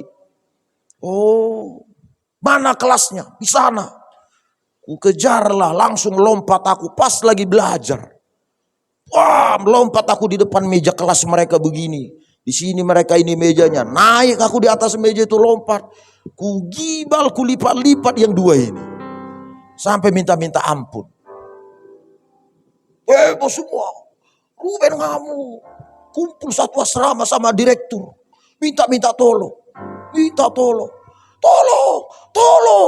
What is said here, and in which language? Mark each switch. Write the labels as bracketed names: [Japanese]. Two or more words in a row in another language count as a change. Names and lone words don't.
[Indonesian] Oh, mana kelasnya? Di sana. Ku kejarlah, langsung lompat aku pas lagi belajar. Wah, melompat aku di depan meja kelas mereka begini. Di sini mereka ini mejanya. Naik aku di atas meja itu lompat. Ku gibal, ku lipat-lipat yang dua ini. Sampai minta-minta ampun. Bos semua. Ruben kamu. Kumpul satu asrama sama direktur. Minta tolong. Tolong.